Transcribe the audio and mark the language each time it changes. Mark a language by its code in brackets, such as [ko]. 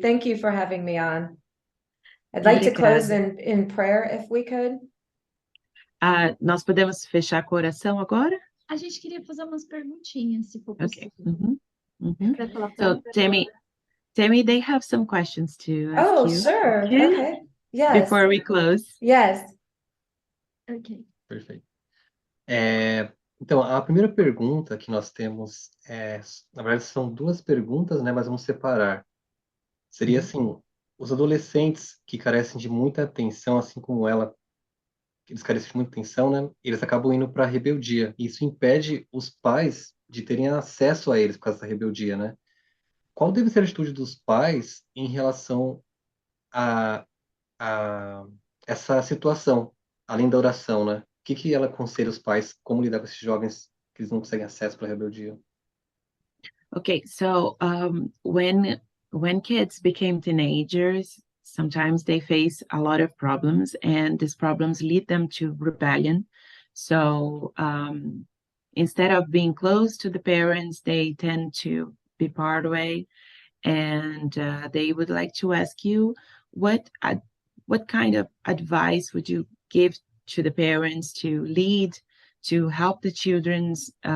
[en] Thank you for having me on. I'd like to close in prayer if we could. [pt] Nós podemos fechar com a oração agora? A gente queria fazer umas perguntinhas, se for [en] Okay. [pt] possível. Mhm. Pra falar [en] So, Tammy, they have some questions to ask Oh, you. sure. Okay. Yes. Before we close. Yes. Ok. [pt] Perfeito. Então, a primeira pergunta que nós temos na verdade, são duas perguntas, né? Mas vamos separar. Seria assim: os adolescentes que carecem de muita atenção, assim como ela, eles carecem de muita atenção, né? Eles acabam indo para a rebeldia. E isso impede os pais de terem acesso a eles por causa da rebeldia, né? Qual deve ser a atitude dos pais em relação a essa situação, além da oração, né? O que ela aconselha os pais, como lidar com esses jovens que eles não conseguem acesso para a rebeldia? [en] Okay, so when kids became teenagers, sometimes they face a lot of problems, and these problems lead them to rebellion. So instead of being close to the parents, they tend to be part away, and they would like to ask you what kind of advice would you give to the parents to lead, to help the children's